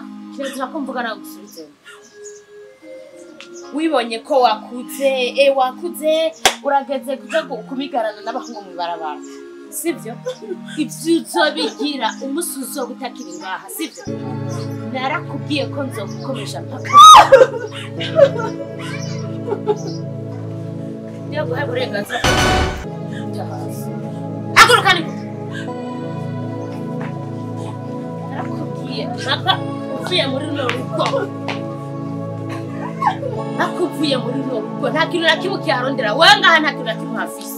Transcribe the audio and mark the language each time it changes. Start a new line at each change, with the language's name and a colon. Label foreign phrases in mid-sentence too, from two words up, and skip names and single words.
Rundi: Kirazira ko mvuga nagusubize. Wibonye ko wakuze urageze kuja kumigarana n'abahungu mu ibarabara. Sibyo? Ibyo uzobigira umusuzo gutakira ngaha, sibyo? Narakubwiye ko nzogukomesha mpaka.
Swahili: Ndio kwa
Rundi: burenganzira. Haguruka niko. Narakubwiye mpaka uvuye muri runo rugo. Nakuvuye muri runo rugo. Nta kintu na kimwe cyarondera. Wewe ngaha nta kintu na kimwe hafise.